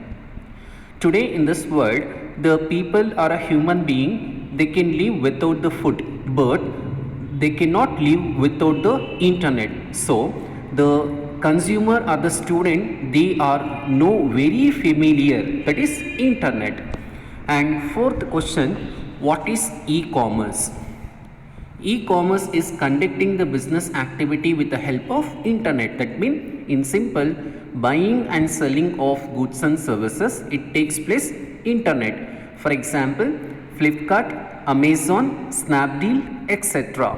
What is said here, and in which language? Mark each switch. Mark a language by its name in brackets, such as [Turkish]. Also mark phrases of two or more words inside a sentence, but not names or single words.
[English] Today in this world, the people are a human being, they can live without the food, but they cannot live without the internet. So the consumer or the student, they are no very familiar, that is internet. And fourth question, what is e-commerce? E-commerce is conducting the business activity with the help of internet. That means in simple, buying and selling of goods and services, it takes place internet. For example, Flipkart, Amazon, Snapdeal, etc.